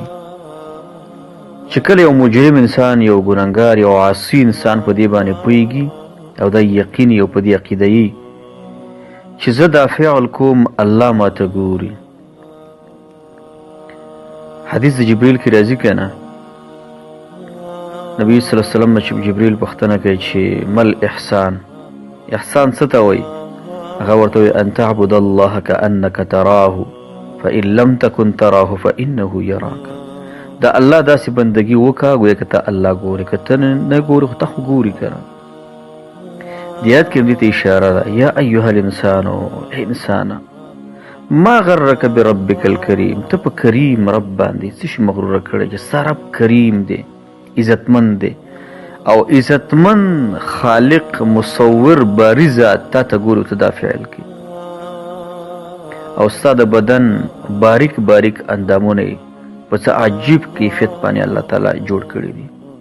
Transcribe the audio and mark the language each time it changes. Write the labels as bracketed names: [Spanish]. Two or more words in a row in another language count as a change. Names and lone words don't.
[Pashto] چې کله یو مجرم انسان، یو ګناهګار، یو عاصي انسان په دې باندې پوهیږي او دا یقین یو په دې عقیده یي چې زه دا فعل کوم الله ماته ګوري. حدیث د جبریل کې راځي که نه، نبی صلی الله علیه وسلم چې جبریل پوښتنه کوي چې مل احسان، احسان څه ته وایي؟ هغه ورته وایي [Arabic] ان تعبد الله کأنک تراه فإن لم تکن تراه فإنه یراک. [Pashto] دا الله داسې بندګي وکړه ګویا که ته الله ګورې، که ته نه ګورې خو ته خو ګوري که نه. دیات کې دې ته اشاره ده، [Arabic] یا ایها الانسانو، [Pashto] ای انسانه، [Arabic] ما غرک بربک الکریم، [Pashto] ته په کریم رب باندې څه شي مغروره کړی چې ستا رب کریم دی، عزتمند دی او عزتمند خالق مصور باری ذات تا ته ګوري ته دا فعل کوي او ستا د بدن باریک باریک اندامونه یې په څه عجیب کیفیت باندې الله تعالی جوړ کړي دي.